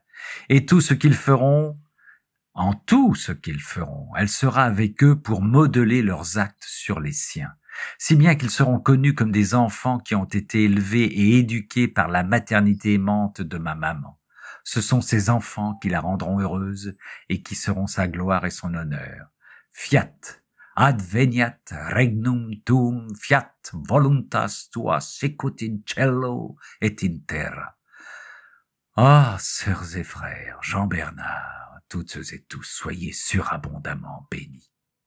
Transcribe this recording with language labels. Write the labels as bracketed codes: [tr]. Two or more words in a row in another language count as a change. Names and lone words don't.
[fr] Et tout ce qu'ils feront, en tout ce qu'ils feront, elle sera avec eux pour modeler leurs actes sur les siens. Si bien qu'ils seront connus comme des enfants qui ont été élevés et éduqués par la maternité aimante de ma maman. Ce sont ces enfants qui la rendront heureuse et qui seront sa gloire et son honneur. [la] Fiat, adveniat regnum tuum, fiat voluntas tua sicut in cielo et in terra. [fr] Ah, sœurs et frères, Jean Bernard, toutes et tous, soyez surabondamment bénis.